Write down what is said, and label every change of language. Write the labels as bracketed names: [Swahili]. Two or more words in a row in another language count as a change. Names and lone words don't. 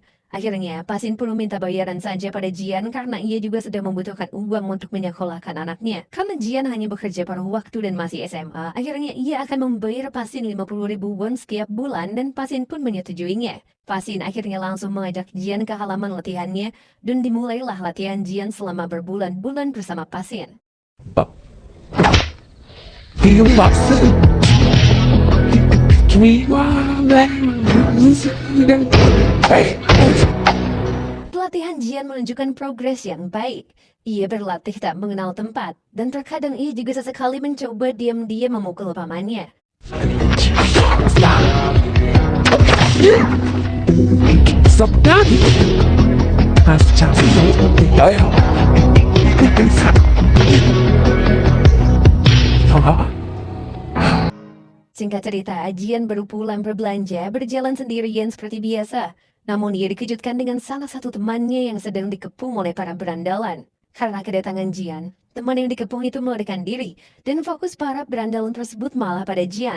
[Indonesian] Akhirnya, Pasin pun meminta bayaran saja pada Jian karena ia juga sedang membutuhkan uang untuk menyekolahkan anaknya. Karena Jian hanya bekerja paruh waktu dan masih SMA, akhirnya ia akan membayar Pasin 50.000 won setiap bulan dan Pasin pun menyetujuinya. Pasin akhirnya langsung mengajak Jian ke halaman latihannya dan dimulailah latihan Jian selama berbulan-bulan bersama Pasin. [Korean] 이거 막스 [Indonesian] Pelatihan Jian menunjukkan progres yang baik. Ia berlatih tak mengenal tempat, dan terkadang ia juga sesekali mencoba diam-diam memukul pamannya. [Korean] 썩다 아참 야야 형아 [Indonesian] Singkat cerita, Jian baru pulang berbelanja berjalan sendirian seperti biasa. Namun ia dikejutkan dengan salah satu temannya yang sedang dikepung oleh para berandalan. Karena kedatangan Jian, teman yang dikepung itu melarikan diri, dan fokus para berandalan tersebut malah pada Jian.